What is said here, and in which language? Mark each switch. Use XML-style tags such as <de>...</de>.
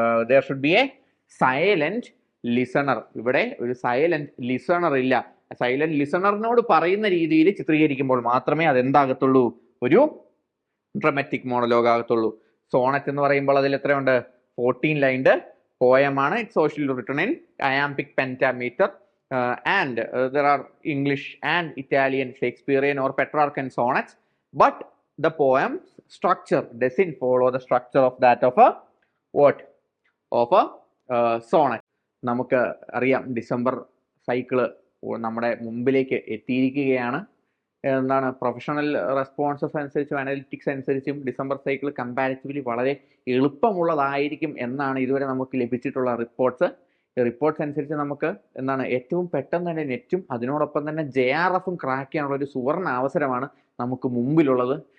<en>there should be a silent listener.</en> <ml>ഇവിടെ ഒരു silent listener ഇല്ല. സൈലന്റ് ലിസണറിനോട് പറയുന്ന രീതിയിൽ ചിത്രീകരിക്കുമ്പോൾ മാത്രമേ അത് എന്താകത്തുള്ളൂ? ഒരു ഡ്രമാറ്റിക് മോണോലോഗ് ആകത്തുള്ളൂ. സോണറ്റ് എന്ന് പറയുമ്പോൾ അതിൽ എത്രയുണ്ട്? 14 lined പോയമാണ്.</ml> <en>It's usually written in iambic pentameter and there are English and Italian Shakespearean or Petrarchan sonnets, but the poem structure doesn't follow the structure of that of a what? Of a sonnet.</en> <ml>നമുക്ക് അറിയാം December cycle നമ്മുടെ മുമ്പിലേക്ക് എത്തിയിരിക്കുകയാണ്. എന്താണ് professional responses അനുസരിച്ചും analytics അനുസരിച്ചും December cycle comparatively വളരെ എളുപ്പമുള്ളതായിരിക്കും എന്നാണ് ഇതുവരെ നമുക്ക് ലഭിച്ചിട്ടുള്ള റിപ്പോർട്ട്സ് അനുസരിച്ച് നമുക്ക് എന്താണ് ഏറ്റവും പെട്ടെന്ന് തന്നെ നെറ്റും അതിനോടൊപ്പം തന്നെ JRFും ക്രാക്ക് ചെയ്യാനുള്ള ഒരു സുവർണ അവസരമാണ് നമുക്ക് മുമ്പിലുള്ളത്.</ml>